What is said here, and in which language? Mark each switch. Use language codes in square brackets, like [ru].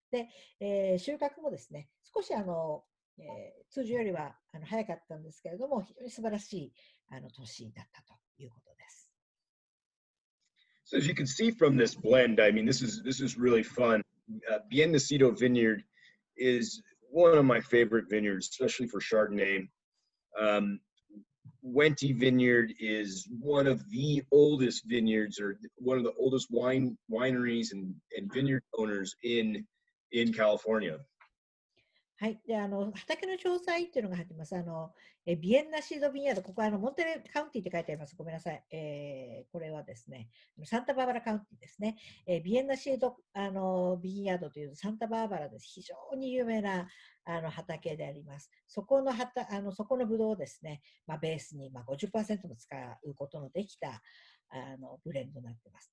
[ja] で、収穫もですね、少し通常よりは早かったんですけれども、非常に素晴らしい年だったということです。 [en] So as you can see from this blend, I mean, this is really fun. Bien Nacido Vineyard is one of my favorite vineyards, especially for Chardonnay. Wente Vineyard is one of the oldest vineyards, or one of the oldest wineries and vineyard owners in California. [ja] はい。で、畑の詳細っていうのが入ってます。ビエンナシードビンヤード、ここはモンテレカウンティって書いてあります。ごめんなさい。これはですね、サンタバーバラカウンティですね。ビエンナシードビンヤードというサンタバーバラです。非常に有名な畑であります。そこのブドウをですね、ベースに50% も使うことのできたブレンドになっています。